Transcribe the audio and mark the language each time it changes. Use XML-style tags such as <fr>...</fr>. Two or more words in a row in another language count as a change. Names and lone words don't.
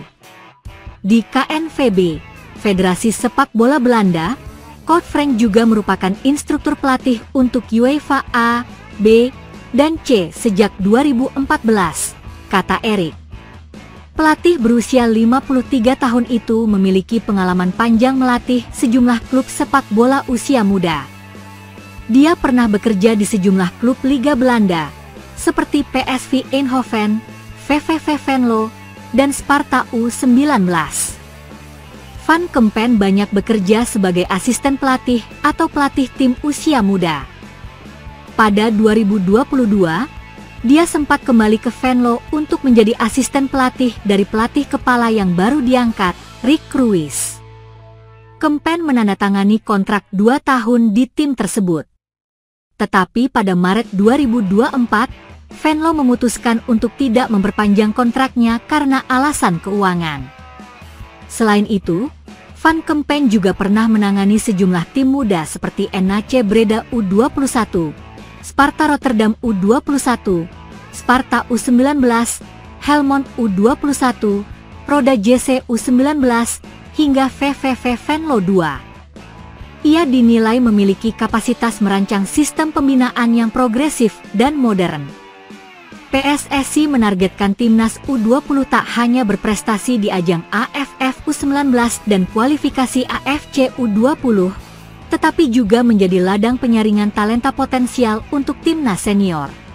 <id>Di KNVB, Federasi Sepak Bola Belanda, Coach Frank juga merupakan instruktur pelatih untuk UEFA A, B, dan C sejak 2014, kata Erick. Pelatih berusia 53 tahun itu memiliki pengalaman panjang melatih sejumlah klub sepak bola usia muda. Dia pernah bekerja di sejumlah klub Liga Belanda, seperti PSV Eindhoven, VVV Venlo, dan Sparta U19. Van Kempen banyak bekerja sebagai asisten pelatih atau pelatih tim usia muda. Pada 2022, dia sempat kembali ke Venlo untuk menjadi asisten pelatih dari pelatih kepala yang baru diangkat, Rick Kruis. Kempen menandatangani kontrak 2 tahun di tim tersebut. Tetapi pada Maret 2024, Venlo memutuskan untuk tidak memperpanjang kontraknya karena alasan keuangan. Selain itu, Van Kempen juga pernah menangani sejumlah tim muda seperti NAC Breda U21, Sparta Rotterdam U21, Sparta U19, Helmond U21, Roda JC U19, hingga VVV Venlo II. Ia dinilai memiliki kapasitas merancang sistem pembinaan yang progresif dan modern. PSSI menargetkan timnas U20 tak hanya berprestasi di ajang AFF U19 dan kualifikasi AFC U20, tetapi juga menjadi ladang penyaringan talenta potensial untuk timnas senior.</id>